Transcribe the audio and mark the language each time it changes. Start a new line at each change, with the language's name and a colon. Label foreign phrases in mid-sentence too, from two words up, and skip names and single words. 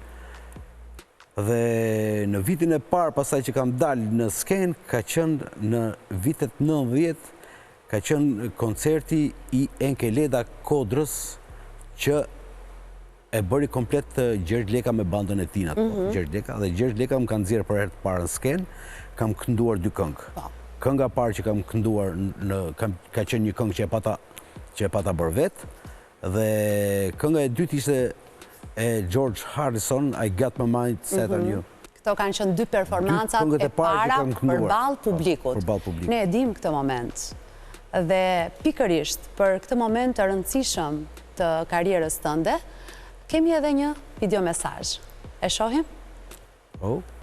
Albanian: Dhe në vitin e parë pasaj që kam dalë në skenë, ka qenë në vitet 90, ka qenë koncerti i Enkeleda Kodrës, që e bëri komplet Gjergj Leka me bandën e tina. Gjergj Leka, dhe Gjergj Leka më kanë nxjerrë për herë të parë në skenë, kam kënduar 2 këngë. Kënga parë që kam kënduar ka qenë një këngë që e pata bërë vetë, dhe kënga e dytë ishte e George Harrison, I Got My Mind Set On You. Këto kanë qenë 2 performancat e para përballë publikut. Ne e dim këtë moment. Dhe pikërisht për këtë moment të rëndësishëm të karrierës tënde, kemi edhe një video mesazh. E shohim? Oh.